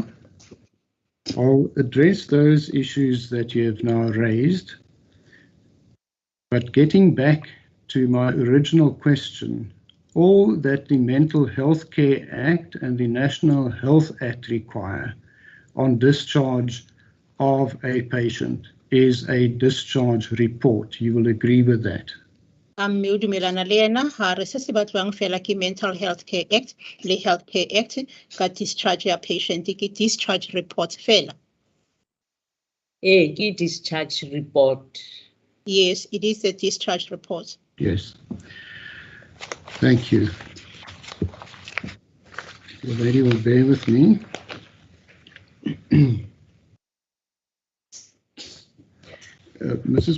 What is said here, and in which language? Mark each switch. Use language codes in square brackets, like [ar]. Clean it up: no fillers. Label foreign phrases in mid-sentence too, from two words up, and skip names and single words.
[en] I'll address those issues that you have now raised, but getting back to my original question, all that the Mental Health Care Act and the National Health Act require on discharge of a patient is a discharge report. You will agree with that? [st] Mme o dumelana le ena ha re se se batlang fela ke Mental Health Care Act le Health Care Act ka discharge ya patient ke [en] discharge report [st] fela. Ke [en] discharge report. Yes, it is a discharge report. Yes. Thank you. The lady will bear with me. Mrs.